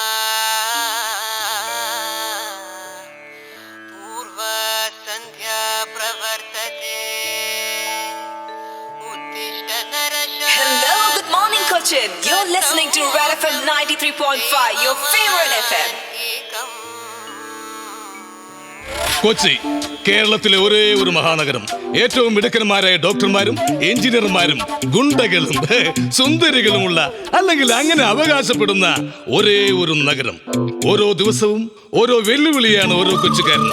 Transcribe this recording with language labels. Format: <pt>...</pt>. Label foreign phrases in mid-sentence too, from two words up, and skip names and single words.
<sa>पूर्वा सन्ध्या प्रवर्तते उत्तिष्ठ नरशार्दूल.</sa> <en>Hello, good morning, Cochin. You're listening to Red FM 93.5, your favorite FM.</en> <ml>കൊച്ചി കേരളത്തിലെ ഒരേ ഒരു മഹാനഗരം. ഏറ്റവും മിടുക്കന്മാരായ ഡോക്ടർമാരും എഞ്ചിനീയർമാരും ഗുണ്ടകളും സുന്ദരികളുമുള്ള, അല്ലെങ്കിൽ അങ്ങനെ അവകാശപ്പെടുന്ന ഒരേ ഒരു നഗരം. ഓരോ ദിവസവും ഓരോ വെല്ലുവിളിയാണ് ഓരോ കൊച്ചുകാരനും.</ml>